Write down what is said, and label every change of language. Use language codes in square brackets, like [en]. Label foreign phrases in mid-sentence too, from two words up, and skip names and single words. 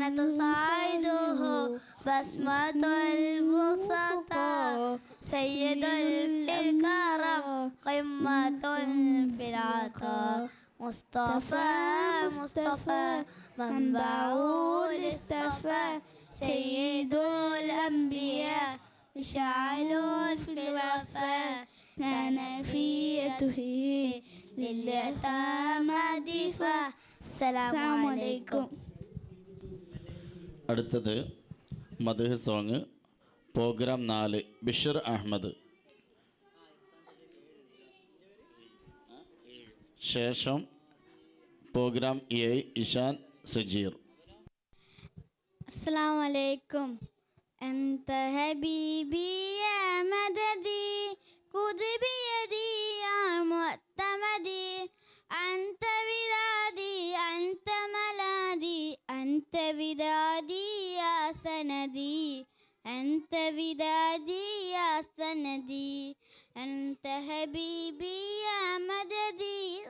[ar] تصعده بسمة البسطاء سيد الكرم قمة في العطاء مصطفى مصطفى منبع للصفا سيد الأنبياء مشعل في الوفاء كان في يده لليتامى دفاع السلام عليكم. [ml] അടുത്തത് മദ്ഹ് [en] song program [ml] 4 ബിഷർ അഹമ്മദ്. ശേഷം പ്രോഗ്രാം 7 ഇഷാൻ സജീർ. [ar] السلام عليكم. أنت حبيبي يا مددي خذ بيدي يا معتمدي أنت ودادي أنت ملاذي أنت ودادي يا سندي أنت ودادي يا سندي أنت حبيبي يا مددي